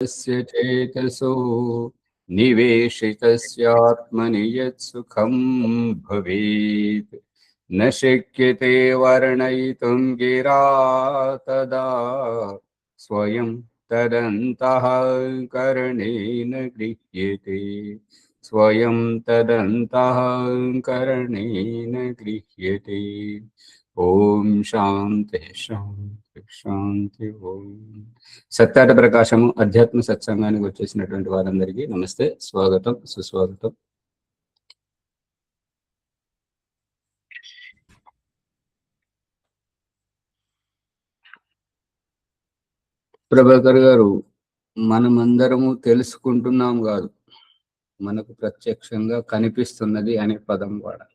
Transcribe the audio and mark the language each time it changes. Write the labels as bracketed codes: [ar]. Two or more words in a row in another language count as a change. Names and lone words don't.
[sa] तस्य चेतसो निवेशितस्यात्मनि यत्सुखं भवेत् न शक्यते वर्णयितुं गिरा तदा स्वयं तदन्तःकरणेन गृह्यते स्वयं तदन्तःकरणेन गृह्यते। ఓం శాంతి శాంతి శాంతి. [te] ఓం సత్యాట ప్రకాశము అధ్యాత్మ సత్సంగానికి వచ్చేసినటువంటి వారందరికీ నమస్తే, స్వాగతం, సుస్వాగతం. ప్రభాకర్ గారు, మనమందరము తెలుసుకుంటున్నాం కాదు, మనకు ప్రత్యక్షంగా కనిపిస్తున్నది అనే పదం వాడాలి.